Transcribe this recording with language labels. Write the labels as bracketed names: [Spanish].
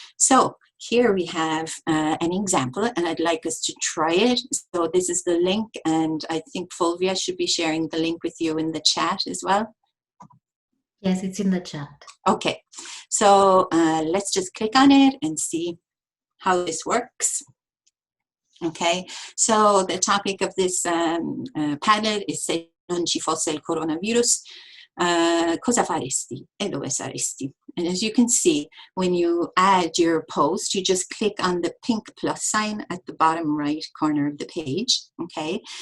[English] So here we have an example, and I'd like us to try it. So this is the link, and I think 𝗏𝗲𝐵𝐴 should be sharing the link with you in the chat as well. Yes, it's in the chat. Okay. So let's just click on it and see how this works. Okay, so the topic of this Padlet is [Italian] se non ci fosse il coronavirus, cosa faresti e dove saresti? [English] And as you can see, when you add your post, you just click on the pink plus sign at the bottom right corner of the page, okay?